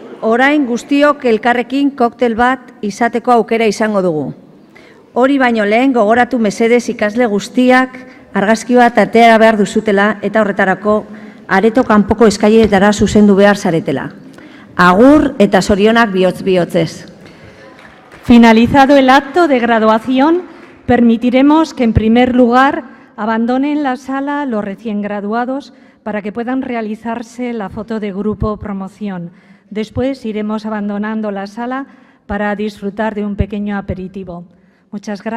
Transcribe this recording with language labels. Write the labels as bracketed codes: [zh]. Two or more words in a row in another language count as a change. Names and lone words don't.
[eu] orain guztiok elkarrekin koktel bat izateko aukera izango dugu. Hori baino lehen gogoratu mesedez ikasle guztiak argazki bat atera behar duzutela eta horretarako areto kanpoko eskailetara zuzendu behar zaretela. Agur eta zorionak bihotz-bihotzez. [es] Finalizado el acto de graduación, permitiremos que en primer lugar abandonen la sala los recién graduados para que puedan realizarse la foto de grupo promoción. Después iremos abandonando la sala para disfrutar de un pequeño aperitivo.